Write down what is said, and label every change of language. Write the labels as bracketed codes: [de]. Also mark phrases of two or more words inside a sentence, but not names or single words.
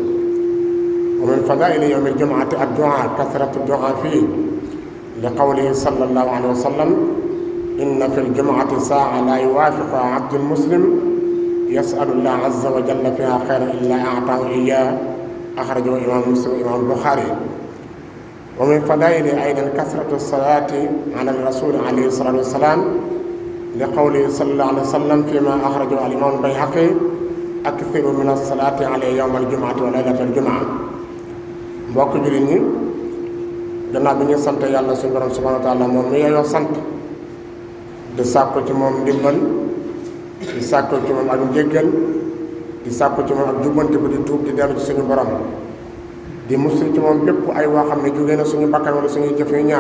[ar] ومن فضائل يوم الجمعة الدعاء، كثرة الدعاء فيه، لقوله صلى الله عليه وسلم: إن في الجمعة ساعة لا يوافق عبد المسلم يسأل الله عز وجل فيها خيرا إلا أعطاه إياه، أخرجه الإمام مسلم والإمام البخاري. ومن فضائل أيضا كثرة الصلاة على الرسول عليه الصلاة والسلام، لقوله صلى الله عليه وسلم فيما أخرجه الإمام البيهقي: أكثروا من الصلاة عليه يوم الجمعة وليلة الجمعة. [wo] mbokk jullit ñi, gannaaw bi ñu sant yàlla suñu borom [ar] سبحانه وتعالى [wo] moom mi yeyoo sant, di sàkku ci moom ndimbal, di sàkku ci moom ak njéggal, di sàkku ci moom ak jubbantiku, di tuub di dellu ci suñu borom, di musul ci moom bépp ay woo xam ne jógee na suñu bakkan wala suñuy jëf yu ñaaw.